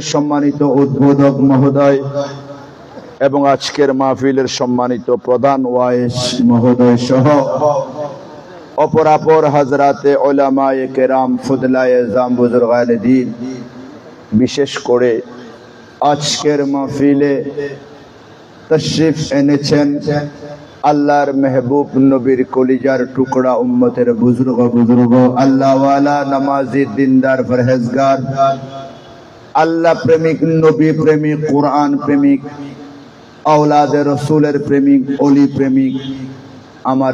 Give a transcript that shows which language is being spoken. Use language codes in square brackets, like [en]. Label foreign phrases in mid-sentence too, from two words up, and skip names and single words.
[bn] সম্মানিত উদ্বোধক মহোদয় এবং আজকের মহফিলের সম্মানিত প্রধান ভাইস মহোদয় সহ অপরাপর হজরাতে উলামায়ে কেরাম ফুদলায়ে জাম বুজুর্গানে দীন বিশেষ করে আজকের মহফিলে তশরীফ এনেছেন আল্লাহর মেহবুব নবীর কলিজার টুকরা উম্মতের বুজুর্গ আল্লাহ ওয়ালা নামাজি দিনদার পরহেজগার আল্লাহ প্রেমিক নবী প্রেমিক কুরআন প্রেমিক আওলাদে রাসূলের প্রেমিক ওলি প্রেমিক আমার